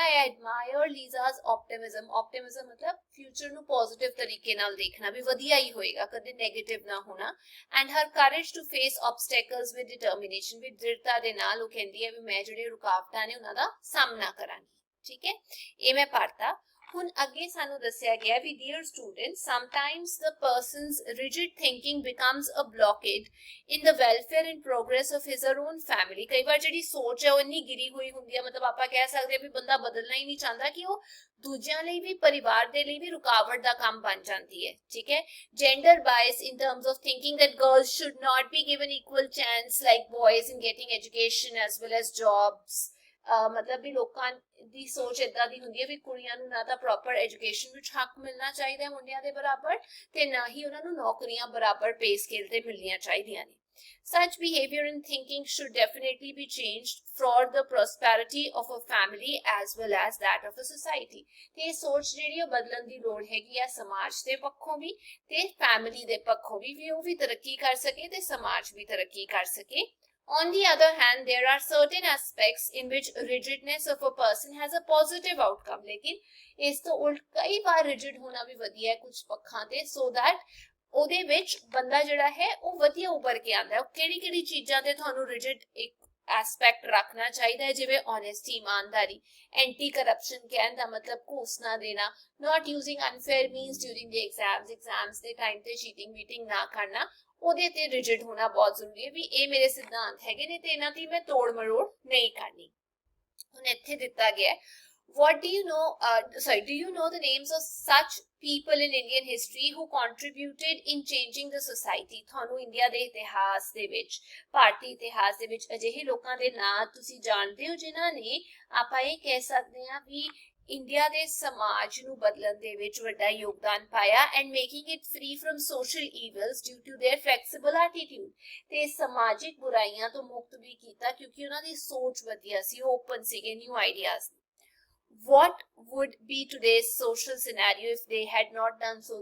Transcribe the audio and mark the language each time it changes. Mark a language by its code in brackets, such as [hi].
[en] I admire Liza's optimism। [pa] optimism ਮਤਲਬ future ਨੂੰ positive ਤਰੀਕੇ ਨਾਲ ਦੇਖਣਾ, ਵੀ ਵਧੀਆ ਹੀ ਹੋਏਗਾ, ਕਦੇ ਨੈਗੇਟਿਵ ਨਾ ਹੋਣਾ। [en] and her courage to face obstacles with determination, [pa] ਵੀ ਦ੍ਰਿੜਤਾ ਦੇ ਨਾਲ ਉਹ ਕਹਿੰਦੀ ਹੈ ਵੀ ਮੈਂ ਜਿਹੜੇ ਰੁਕਾਵਟਾਂ ਨੇ ਉਹਨਾਂ ਦਾ ਸਾਹਮਣਾ ਕਰਾਂਗੀ, ਠੀਕ ਹੈ। ਇਹ ਮੈਂ ਪੜ੍ਹਤਾ। ਹੁਣ ਅੱਗੇ ਸਾਨੂੰ ਦੱਸਿਆ ਗਿਆ ਵੀ [en] dear students, sometimes the person's rigid thinking becomes a blockade in the welfare and progress of his or her own family। [pa] ਕਈ ਵਾਰ ਜਿਹੜੀ ਸੋਚ ਹੈ ਉਹ ਇੰਨੀ ਗਿਰੀ ਹੋਈ ਹੁੰਦੀ ਹੈ, ਮਤਲਬ ਆਪਾਂ ਕਹਿ ਸਕਦੇ ਹਾਂ ਵੀ ਬੰਦਾ ਬਦਲਣਾ ਹੀ ਨਹੀਂ ਚਾਹੁੰਦਾ, ਕਿ ਉਹ ਦੂਜਿਆਂ ਲਈ ਵੀ, ਪਰਿਵਾਰ ਦੇ ਲਈ ਵੀ ਰੁਕਾਵਟ ਦਾ ਕੰਮ ਬਣ ਜਾਂਦੀ ਹੈ, ਠੀਕ ਹੈ। [en] gender bias in terms of thinking that girls should not be given equal chance like boys in getting education as well as jobs। [pa] ਮਤਲਬ ਵੀ ਲੋਕਾਂ ਦੀ ਸੋਚ ਏਦਾਂ ਦੀ ਹੁੰਦੀ ਹੈ ਵੀ ਕੁੜੀਆਂ ਨੂੰ ਨਾ ਤਾਂ ਪ੍ਰੋਪਰ ਐਜੂਕੇਸ਼ਨ ਵਿੱਚ ਹੱਕ ਮਿਲਣਾ ਚਾਹੀਦਾ ਹੈ ਮੁੰਡਿਆਂ ਦੇ ਬਰਾਬਰ, ਤੇ ਨਾ ਹੀ ਉਹਨਾਂ ਨੂੰ ਨੌਕਰੀਆਂ ਬਰਾਬਰ ਪੇ ਸਕੇਲ ਤੇ ਮਿਲਣੀਆਂ ਚਾਹੀਦੀਆਂ ਨੇ। [en] Such behavior and thinking should definitely be changed for the prosperity of a family as well as that of a society। [pa] ਤੇ ਇਹ ਸੋਚ ਜਿਹੜੀ ਉਹ ਬਦਲਣ ਦੀ ਲੋੜ ਹੈਗੀ ਆ, ਸਮਾਜ ਦੇ ਪੱਖੋਂ ਵੀ ਤੇ ਫੈਮਿਲੀ ਦੇ ਪੱਖੋਂ ਵੀ ਉਹ ਵੀ ਤਰੱਕੀ ਕਰ ਸਕੇ ਤੇ ਸਮਾਜ ਵੀ ਤਰੱਕੀ ਕਰ ਸਕੇ। [en] On the other hand, there are certain aspects in which rigidness of a person has a positive outcome। [pa] लेकिन इस तो उल्ट कई बार rigid होना भी वधिया है कुछ पक्षां ते, [en] so that [pa] ਉਹਦੇ ਵਿੱਚ ਬੰਦਾ ਜਿਹੜਾ ਹੈ ਉਹ ਵਧੀਆ ਉੱਭਰ ਕੇ ਆਉਂਦਾ ਹੈ। ਕਿਹੜੀ ਚੀਜ਼ਾਂ ਤੇ ਤੁਹਾਨੂੰ rigid ਇੱਕ ਐਸਪੈਕਟ ਰੱਖਣਾ ਚਾਹੀਦਾ ਹੈ, ਜਿਵੇਂ honesty, ਇਮਾਨਦਾਰੀ, ਐਂਟੀ ਕਰਪਸ਼ਨ ਕਹਿਣ ਦਾ ਮਤਲਬ ਘੂਸ ਨਾ ਦੇਣਾ, [en] not using unfair means during the exams [pa] ਦੇ ਟਾਈਮ ਤੇ cheating ਵੀਟਿੰਗ ਨਾ ਕਰਨਾ, ਉਹਦੇ ਤੇ ਰਿਜਿਡ ਹੋਣਾ ਬਹੁਤ ਜ਼ਰੂਰੀ ਹੈ ਵੀ ਇਹ ਮੇਰੇ ਸਿਧਾਂਤ ਹੈਗੇ ਨੇ ਤੇ ਇਹਨਾਂ ਦੀ ਮੈਂ ਤੋੜ ਮਰੋੜ ਨਹੀਂ ਕਰਨੀ। ਹੁਣ ਇੱਥੇ ਦਿੱਤਾ ਗਿਆ [en] what do you know the names of such people in Indian history who contributed in changing the society। [pa] ਤੁਹਾਨੂੰ ਇੰਡੀਆ ਦੇ ਇਤਿਹਾਸ ਦੇ ਵਿੱਚ, ਭਾਰਤੀ ਇਤਿਹਾਸ ਦੇ ਵਿੱਚ ਅਜਿਹੇ ਲੋਕਾਂ ਦੇ ਨਾਂ ਤੁਸੀਂ ਜਾਣਦੇ ਹੋ ਜਿਨ੍ਹਾਂ ਨੇ ਆਪਾਂ ਇਹ ਕਹਿ ਸਕਦੇ ਹਾਂ ਵੀ ਇੰਡੀਆ ਦੇ ਸਮਾਜ ਨੂੰ ਬਦਲਣ ਦੇ ਵਿੱਚ ਵੱਡਾ ਯੋਗਦਾਨ ਪਾਇਆ [en] and making it free from social evils due to their flexible attitude [pa] ਤੇ ਸਮਾਜਿਕ ਬੁਰਾਈਆਂ ਤੋਂ ਮੁਕਤ ਵੀ ਕੀਤਾ ਕਿਉਂਕਿ ਉਹਨਾਂ ਦੀ ਸੋਚ ਵਧੀਆ ਸੀ, ਓਪਨ ਸੀਗੇ new ideas. [en] What would be today's social scenario if they had not done so?